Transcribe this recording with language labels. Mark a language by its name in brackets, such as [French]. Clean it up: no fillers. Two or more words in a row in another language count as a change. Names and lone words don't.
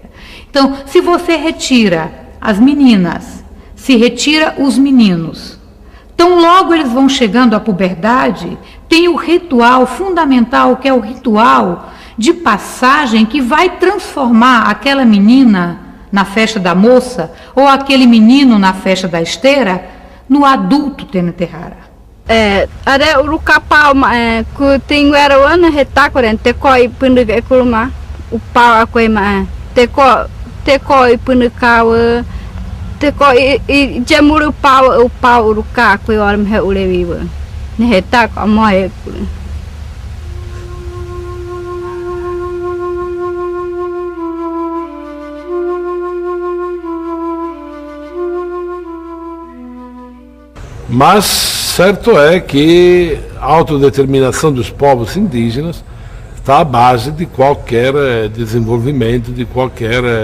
[Portuguese] Então, se você retira as meninas, se retira os meninos, então logo eles vão chegando à puberdade, tem o ritual fundamental, que é o ritual de passagem que vai transformar aquela menina na festa da moça ou aquele menino na festa da esteira no adulto Tenetehara. [Guajajára] Ada urukapau ku tingu era wana hetakoren tekoi punuk ekulma upau akoi ma tekoi punukau tekoi jamuru upau uruka akoi orm he ulewiwa ne hetak amoy [Portuguese] Mas certo é que a autodeterminação dos povos indígenas está à base de qualquer desenvolvimento, de qualquer